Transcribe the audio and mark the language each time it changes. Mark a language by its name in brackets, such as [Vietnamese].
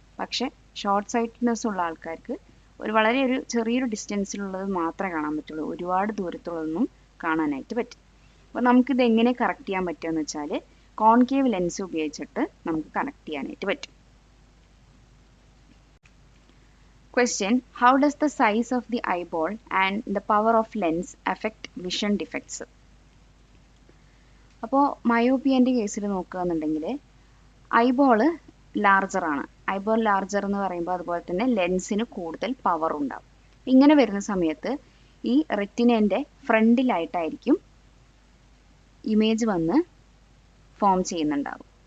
[Malayalam] പക്ഷേ ഷോർട്ട് സൈറ്റ്നെസ് ഉള്ള ആൾക്കാർക്ക് വളരെ ചെറിയൊരു ഡിസ്റ്റൻസിലുള്ളത് മാത്രമേ കാണാൻ പറ്റുള്ളൂ, ഒരുപാട് ദൂരത്തുള്ളതൊന്നും കാണാനായിട്ട് പറ്റും. അപ്പോൾ നമുക്കിത് എങ്ങനെ കറക്റ്റ് ചെയ്യാൻ പറ്റുമെന്ന് വെച്ചാൽ കോൺകേവ് ലെൻസ് ഉപയോഗിച്ചിട്ട് നമുക്ക് കണക്ട് ചെയ്യാനായിട്ട് പറ്റും. [English] Question, how does the size of the eyeball and the power of lens affect vision defects? [Malayalam] അപ്പോൾ മയോപ്പിയൻ്റെ കേസിൽ നോക്കുകയെന്നുണ്ടെങ്കിൽ ഐബോൾ ലാർജർ ആണ്. ഐബോൾ ലാർജർ എന്ന് പറയുമ്പോൾ അതുപോലെ തന്നെ ലെൻസിന് കൂടുതൽ പവർ ഉണ്ടാവും. ഇങ്ങനെ വരുന്ന സമയത്ത് ഈ റെറ്റിനേൻ്റെ ഫ്രണ്ടിലായിട്ടായിരിക്കും ഇമേജ് വന്ന് ഫോം ചെയ്യുന്നുണ്ടാവും.